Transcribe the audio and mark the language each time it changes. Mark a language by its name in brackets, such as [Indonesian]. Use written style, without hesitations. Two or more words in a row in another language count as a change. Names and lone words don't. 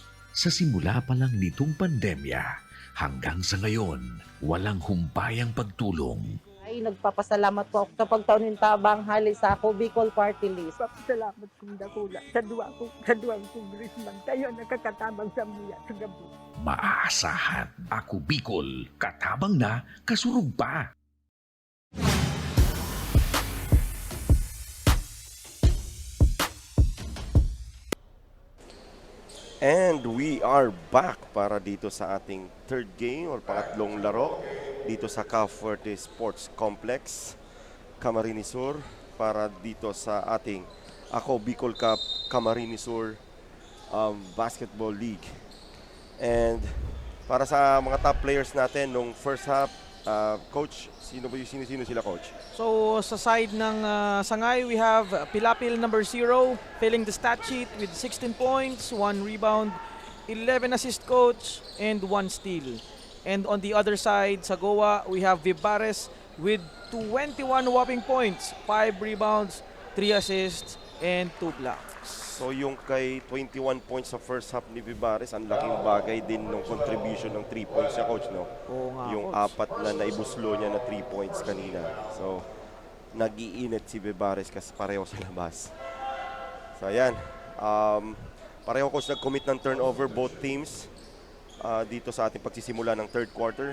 [Filipino] Sa simula pa lang nitong pandemya, hanggang sa ngayon, walang humpayang pagtulong. [Bikol] Ay, [Filipino] nagpapasalamat po ako [Bikol] sa pagtaunin tabang hali sa Ako Bicol Party List. Salamat kong dakula sa duwang congressman. Kayo nakakatabang sa muya sa gabi. Maaasahan, Ako Bicol, katabang na, kasurug pa. [English] And we are back [Filipino] para dito sa ating [English] third game [Filipino] or pangatlong laro dito sa Cavite Sports Complex, Camarines Sur, para dito sa ating Ako Bicol Cup Camarines Sur Basketball League. And para sa mga [English] top players [Filipino] natin nung [English] first half, [Filipino] coach, sino sila, coach? So sa side ng Sangay, [English] we have Pilapil number 0 filling the stat sheet with 16 points, 1 rebound, 11 assist, coach, and 1 steal. And on the other side, [Filipino] sa Goa, [English] we have Vibares with 21 whopping points, 5 rebounds, 3 assists, and 2 blocks. [Filipino] So yung kay 21 points sa [English] first half [Filipino] ni Vivares, ang laking bagay din ng contribution ng 3 points niya, coach, no? Oo nga, Yung coach. 4 na naibuslo niya na 3 points kanina. So, nag-iinit si Vivares kasi pareho sa labas. So, ayan. Pareho, coach, nag-commit ng turnover [English] both teams [Filipino] dito sa ating pagsisimula ng [English] third quarter.